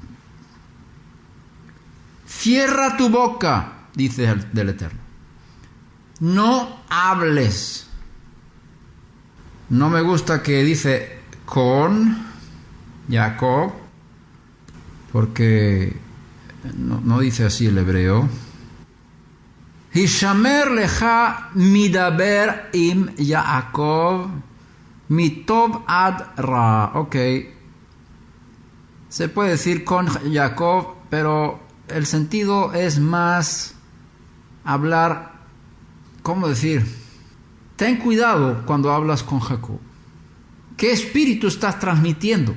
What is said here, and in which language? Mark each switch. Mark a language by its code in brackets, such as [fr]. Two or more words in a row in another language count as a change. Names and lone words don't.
[es] Cierra tu boca, dice el Eterno. No hables. No me gusta que dice con Jacob, porque no dice así el hebreo. [he] השמר לך מדבר עם יעקב מטוב עד רע. [es] Ok. Se puede decir con Jacob, pero el sentido es más hablar, ¿cómo decir? Ten cuidado cuando hablas con Jacob. ¿Qué espíritu estás transmitiendo?